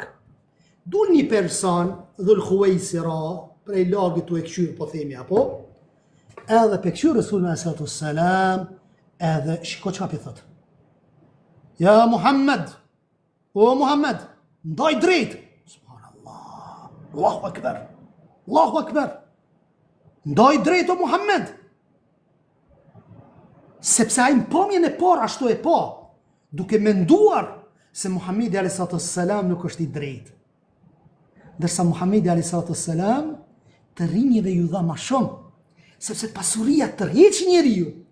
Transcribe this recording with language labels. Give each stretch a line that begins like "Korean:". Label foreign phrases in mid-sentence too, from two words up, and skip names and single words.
Albanian: Dul një person, Dhul Khuwaisira, prej lagit të e këshyrë, po themi, apo, edhe pe këshyrë Resulullah
Arabic: صلى الله عليه وسلم,
Albanian: edhe shiko çka pi thot. Ja Muhammed, o Muhammed, ndaj drejt.
Arabic: سبحان الله، الله أكبر، الله أكبر.
Albanian: Ndaj drejt o Muhammed. Sepse ai në pamjen e parë ashtu e pa, duke menduar se Muhamedi
Arabic: عليه الصلاة والسلام
Albanian: nuk është i drejtë. Ndërsa Muhamedi
Arabic: عليه الصلاة والسلام
Albanian: të rinjve ju dha më shumë, sepse pasuria tërheq njeriu.